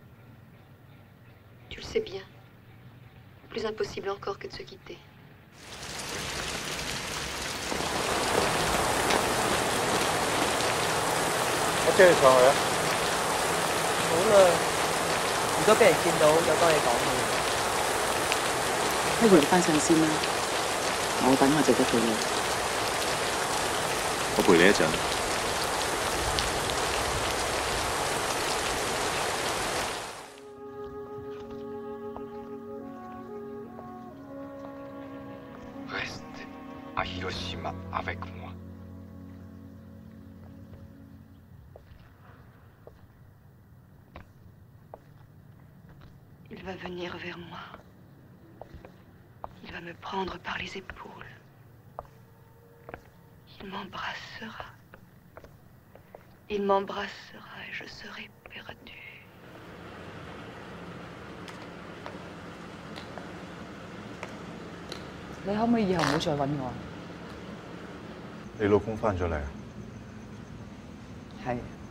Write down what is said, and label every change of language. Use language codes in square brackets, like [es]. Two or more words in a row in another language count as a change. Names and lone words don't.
[fr] Tu le sais bien. Plus impossible encore que de se quitter. [yue] 我車你上去啊！好啦，如果俾人見到有多嘢講嘅。不如你翻上先啦，我等我就得到你。我陪你一陣。 [fr] Reste à Hiroshima avec moi. Il va venir vers moi. Il va me prendre par les épaules. Il m'embrassera. Il m'embrassera et je serai perdue. [yue] 你可唔可以以後唔好再揾我？你老公翻咗嚟啊？係。